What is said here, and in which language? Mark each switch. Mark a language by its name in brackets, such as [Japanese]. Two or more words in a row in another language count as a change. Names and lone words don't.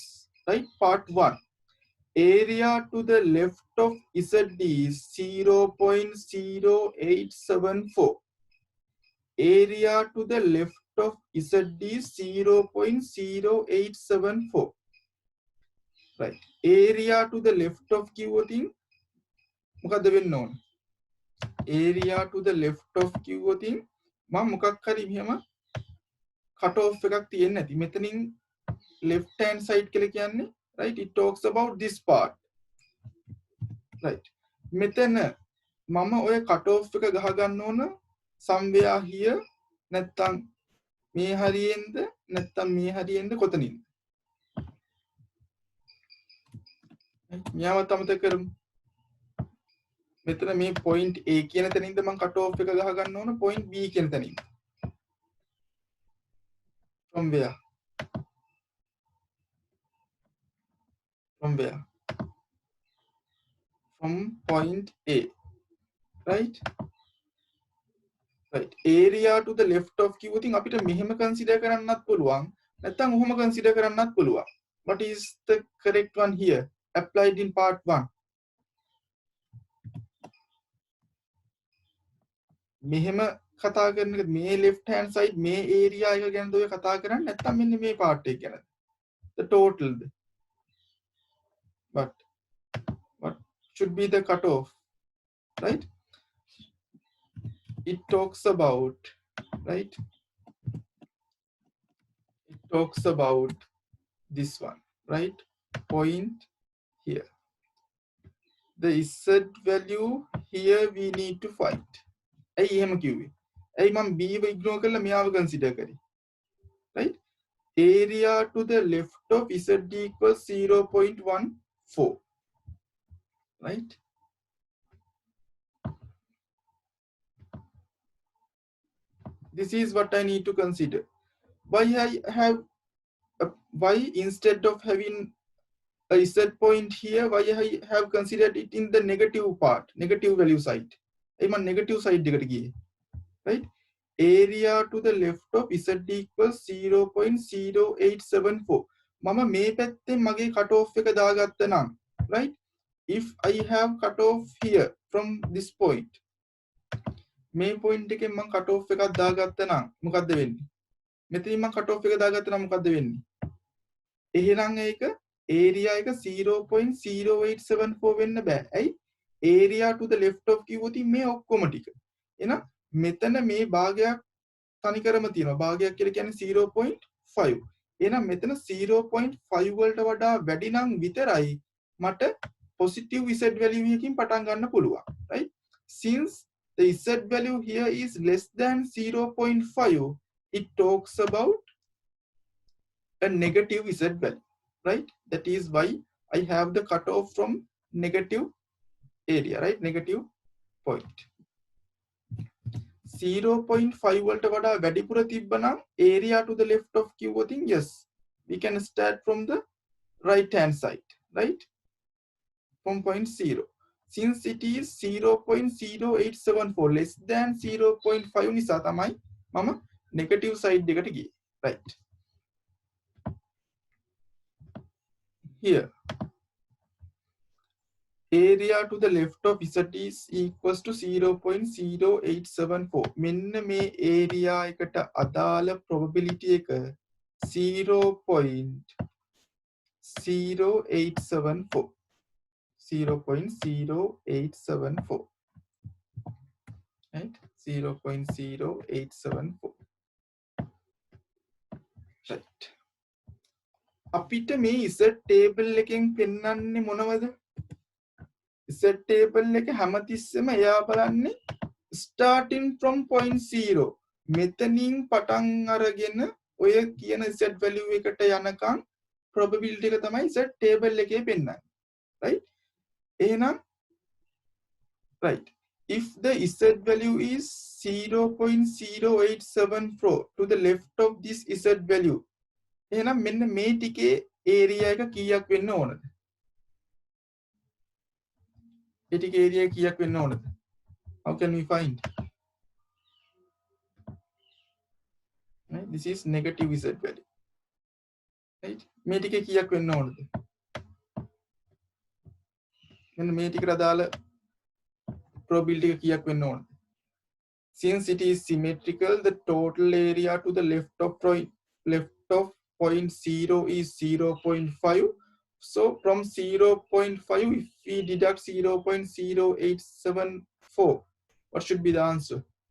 [English] Right? Part 1. Area to the left of Z is 0.0874. Area to the left of Z is 0.0874. Right. Area to the left of [Sinhala] කිව්වොතින් මොකද්ද වෙන්න ඕන? Area to the left of කිව්වොතින් මම මොකක් හරි මෙහෙම [English] cut off [Sinhala] එකක් තියෙන්නේ නැති. [English] මෙතනින් left hand side [Sinhala] කියලා කියන්නේ [English] right, it talks about this part. Right. [Sinhala] මෙතන මම ඔය [English] cut off [Sinhala] එක ගහ ගන්න ඕන [English] somewhere here [Sinhala] නැත්තම් මේ හරියෙන්ද නැත්තම් මේ හරියෙන්ද කොතනින්ද? මෙයාවත් අමතක කරමු. මෙතන මේ point A කියන තැනින්ද මම [English] cut off [Sinhala] එක ගහ ගන්න ඕන point B කියන තැනින්. [English] From where? From where? From point A. Right? Right. Area to the left of [Sinhala] කිව්වොතින් අපිට මෙහෙම [English] consider [Sinhala] කරන්නත් පුළුවන්. නැත්නම් ඔහොම consider කරන්නත් පුළුවන්. [English] What is the correct one here? Applied in part 1. [Sinhala] මෙහෙම කතා කරන එක මේ [English] left hand side [Sinhala] මේ area එක ගැනද ඔය කතා කරන්නේ නැත්නම් මෙන්න මේ part එක ගැනද? [English] The total. But what should be the cutoff? Right? It talks about, right? It talks about this one, right? Point here. The Z value here we need to find. [Sinhala] ඇයි එහෙම කිව්වේ? ඇයි මම B ව ignore කරලා මෙයාව consider කරේ? [English] Right? Area to the left of Z equals 0.14. Right? This is what I need to consider. Why instead of having a Z point here, why I have considered it in the negative part, negative value side. I'm on negative side, right? Area to the left of Z equals 0.0874. [Sinhala] මම මේ පැත්තේ මගේ [English] cut off [Sinhala] එක දාගත්ත නම්, [English] right? If I have cut off here from this point, [Sinhala] මේ point එකෙන් මම [English] cut off [Sinhala] එකක් දාගත්ත නම් මොකද්ද වෙන්නේ? මෙතනින් මම [English] cut off [Sinhala] එක දාගත්ත නම් මොකද්ද වෙන්නේ? එහෙනම් ඒක area එක 0.0874 වෙන්න බෑ. ඇයි? [English] Area to the left of [Sinhala] කිව්වොතින් මේ ඔක්කොම ටික. එහෙනම් මෙතන මේ භාගයක් තනිකරම තියෙනවා. භාගයක් කියලා කියන්නේ 0.5. එහෙනම් මෙතන 0.5 වලට වඩා වැඩි නම් විතරයි මට [English] positive Z value [Sinhala] එකකින් පටන් ගන්න පුළුවන්. [English] Right? Since the Z value here is less than 0.5, it talks about a negative Z value. Right? That is why I have the cutoff from negative area, right? Negative point. 0.5 [Sinhala] වලට වඩා වැඩිපුර තිබ්බනම් [English] area to the left of කිව්වොතින් yes, we can start from the right hand side, right? From point 0. Since it is 0.0874 less than 0.5 [Sinhala] නිසා තමයි මම [English] negative side [Sinhala] එකට ගියේ, [English] right? Here area to the left of Z is equals to 0.0874. [Sinhala] මෙන්න මේ area එකට අදාළ probability එක 0.0874. [English] 0.0874. Right? 0.0874. Right. [Sinhala] අපිට මේ [English] Z table [Sinhala] එකෙන් පෙන්වන්නේ මොනවද? [English] Z table [Sinhala] එක හැමතිස්සෙම එයා බලන්නේ [English] starting from point 0. [Sinhala] මෙතනින් පටන් අරගෙන ඔය කියන [English] Z value [Sinhala] එකට යනකම් probability එක තමයි [English] Z table [Sinhala] එකේ පෙන්නන්නේ. Right? එහෙනම් right. [English] If the Z value is 0.0874 to the left of this Z value, [Sinhala] එහෙනම් මෙන්න මේ ටිකේ area එක කීයක් වෙන්න ඕනද? ඒ ටිකේ area කීයක් වෙන්න ඕනද? [English] How can we find? Right? This is negative z value. Right? [Sinhala] මේ ටිකේ කීයක් වෙන්න ඕනද? මෙන්න මේ ටිකට අදාළ probability එක කීයක් වෙන්න ඕනද? [English] Since it is symmetrical, the total area to the left of point 0 is 0.5. So from 0.5, if we deduct 0.0874, what should be the answer?